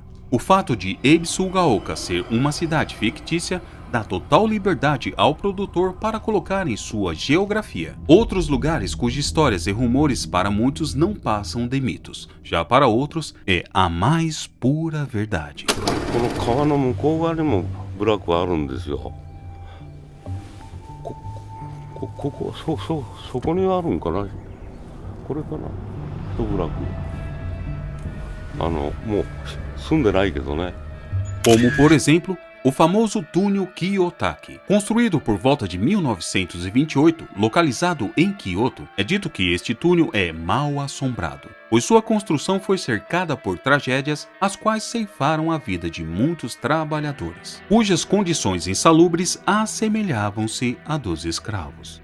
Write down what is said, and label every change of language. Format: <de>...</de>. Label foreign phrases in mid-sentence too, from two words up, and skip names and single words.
<pt>O fato de Ebisugaoka ser uma cidade fictícia dá total liberdade ao produtor para colocar em sua geografia outros lugares cujas histórias e rumores para muitos não passam de mitos, já para outros é a mais pura verdade.</pt> <ja>この川の向こう側にも部落はあるんですよ。そこにあるんかな。これかな。部落。もう住んでないけどね。</ja> <pt>Como, por exemplo, o famoso túnel Kiyotaki, construído por volta de 1928, localizado em Kyoto. É dito que este túnel é mal assombrado, pois sua construção foi cercada por tragédias as quais ceifaram a vida de muitos trabalhadores, cujas condições insalubres assemelhavam-se a dos escravos.</pt>